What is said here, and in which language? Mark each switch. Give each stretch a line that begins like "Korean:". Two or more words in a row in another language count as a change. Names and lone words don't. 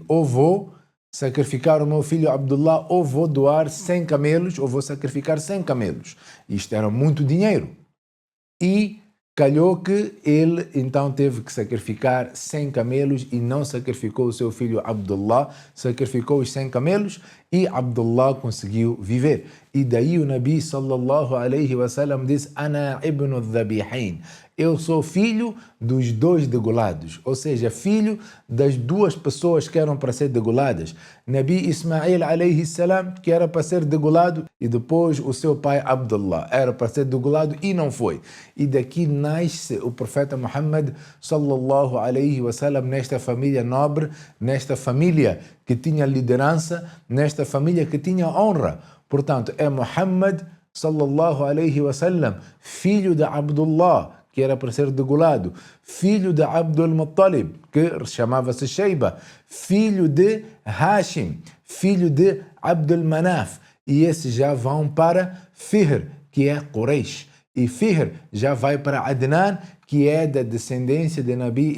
Portuguese: Ou vou sacrificar o meu filho Abdullah, ou vou doar 100 camelos, ou vou sacrificar 100 camelos. Isto era muito dinheiro. E calhou que ele então teve que sacrificar 100 camelos e não sacrificou o seu filho Abdullah, sacrificou os 100 camelos e Abdullah conseguiu viver. E daí o
Arabic: نبي صلى الله عليه وسلم diz, أنا ابن الذبيحين.
Portuguese: Eu sou filho dos 2 degolados, ou seja, filho das 2 pessoas que eram para ser degoladas.
Arabic: نبي إسماعيل عليه السلام,
Portuguese: que era para ser degolado, e depois o seu pai Abdullah era para ser degolado e não foi. E daqui nasce o profeta Muhammad
Arabic: صلى الله عليه وسلم
Portuguese: nesta família nobre, nesta família que tinha liderança, nesta família que tinha honra. Portanto, é
Arabic: محمد صلى الله عليه وسلم,
Portuguese: filho de Abdullah, que era para ser degolado, filho de Abdul Muttalib, que chamava-se Sheiba, filho de Hashim, filho de Abdul Manaf, e esses já vão para Fihr, que é Quraysh, e Fihr já vai para Adnan, que é da descendência de Nabi